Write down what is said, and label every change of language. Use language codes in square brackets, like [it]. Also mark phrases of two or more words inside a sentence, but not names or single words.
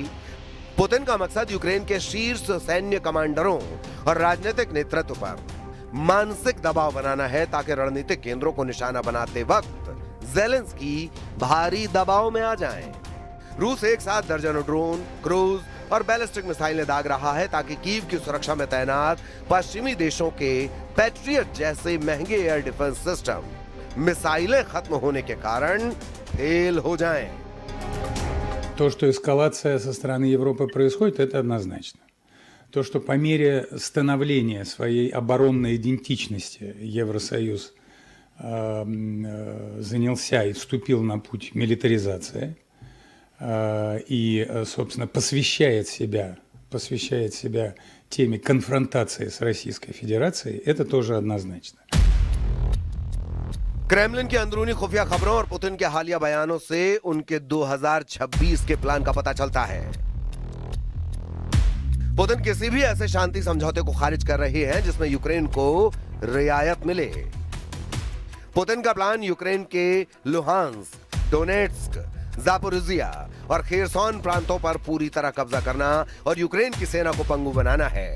[hi] पुतिन का मकसद यूक्रेन के शीर्ष सैन्य कमांडरों और राजनीतिक नेतृत्व पर मानसिक दबाव बनाना है ताकि रणनीतिक केंद्रों को निशाना बनाते वक्त ज़ेलेंस्की भारी दबाव में आ जाएं। रूस एक साथ दर्जनों ड्रोन, क्रूज और बैलिस्टिक मिसाइलें दाग रहा है ताकि कीव की सुरक्षा में तैनात पश्चिमी देशों के पैट्रियट जैसे महंगे [en] air defense system [hi] मिसाइलें खत्म होने के कारण फेल हो जाएं। [ru] То, что эскалация со стороны Европы происходит, это однозначно. То, что по мере становления своей оборонной идентичности Евросоюз занялся и вступил на путь милитаризации и, собственно, посвящает себя теме конфронтации с Российской Федерацией, это тоже однозначно. [hi] क्रेमलिन की अंदरूनी खुफिया खबरों और पुतिन के हालिया बयानों से उनके 2026 के प्लान का पता चलता है। पुतिन किसी भी ऐसे शांति समझौते को खारिज कर रहे हैं जिसमें यूक्रेन को रियायत मिले। पुतिन का प्लान यूक्रेन के लुहांस्क, डोनेट्स्क, जापोरिजिया और खेरसॉन प्रांतों पर पूरी तरह कब्जा करना और यूक्रेन की सेना को पंगु बनाना है।